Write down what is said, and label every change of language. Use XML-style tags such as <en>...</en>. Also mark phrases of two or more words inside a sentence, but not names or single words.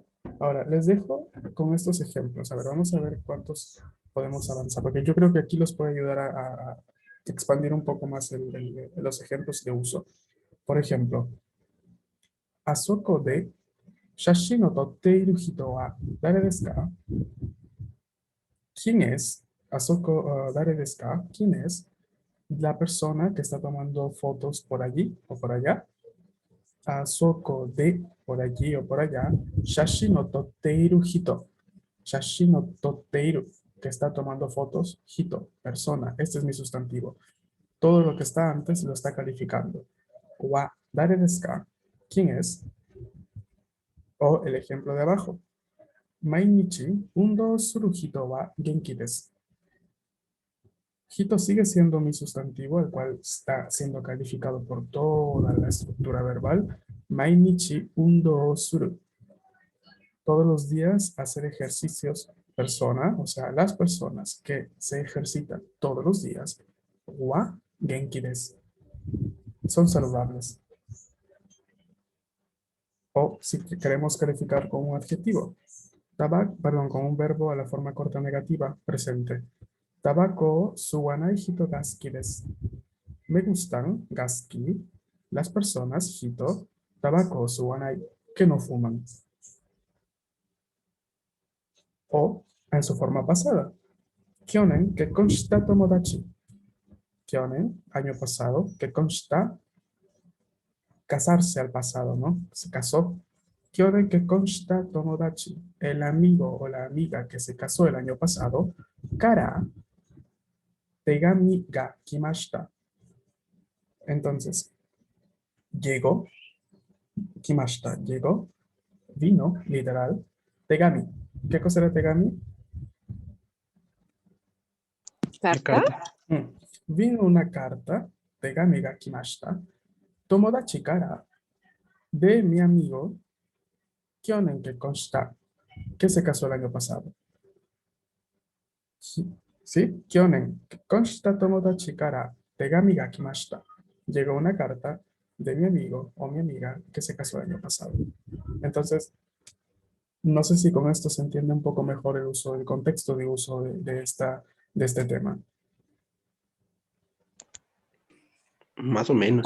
<es>Ahora, les dejo con estos ejemplos. A ver, vamos a ver cuántos podemos avanzar, porque yo creo que aquí los puede ayudar a expandir un poco más los ejemplos de uso. Por ejemplo,</es> <ja>あそこ で しゃし の とっている 人 は 誰 です か?</ja> <es>¿Quién es?</es> <ja>あそこ 誰 です か?</ja> <es>¿Quién es la persona que está tomando fotos por allí o por allá?</es> <ja>あそこ で</ja> <es>por allí o por allá.</es> <ja>しゃし の とっている 人. しゃし の とっている,</ja> <es>que está tomando fotos. Hito, persona. Este es mi sustantivo. Todo lo que está antes lo está calificando.</es> <ja>は、誰 です か?</ja> <es>¿Quién es? O el ejemplo de abajo.</es> <ja>毎日 運動 する 人 は 元気 です.</ja> <es>Hito sigue siendo mi sustantivo, el cual está siendo calificado por toda la estructura verbal.</es> <ja>毎日 運動 する.</ja> <es>todos los días hacer ejercicios persona, o sea, las personas que se ejercitan todos los días,</es> <ja>は 元気 です,</ja> <es>son saludables. O si queremos calificar con un adjetivo, con un verbo a la forma corta negativa, presente.</es> <ja>たばこ 吸わない 人 が 好き です.</ja> <es>Me gustan,</es> <ja>が 好き,</ja> <es>las personas, hito,</es> <ja>たばこ 吸わない,</ja> <es>que no fuman. O en su forma pasada.</es> <ja>去年 結婚 した 友達. Kyonen,</ja> <es>año pasado,</es> <ja>結婚 した,</ja> <es>casarse al pasado, ¿no? Se casó.</es> <ja>去年 結婚 した 友達.</ja> <es>El amigo o la amiga que se casó el año pasado,</es> <ja>から 手紙 が 来ました.</ja> <es>Entonces, llegó, kimashita, llegó, vino, literal, tegami. ¿Qué cosa era tegami? ¿Carta? Vino una carta,</es> <ja>手紙 が 来ました、友達 から,</ja> <es>de mi amigo,</es> <ja>去年 結婚 した,</ja> <es>que se casó el año pasado. ¿Sí?</es> <ja>去年 結婚 した 友達 から、手紙 が 来ました.</ja> <es>Llegó una carta de mi amigo o mi amiga que se casó el año pasado. Entonces, no sé si con esto se entiende un poco mejor el uso, el contexto de uso de este tema. Más o menos,</es>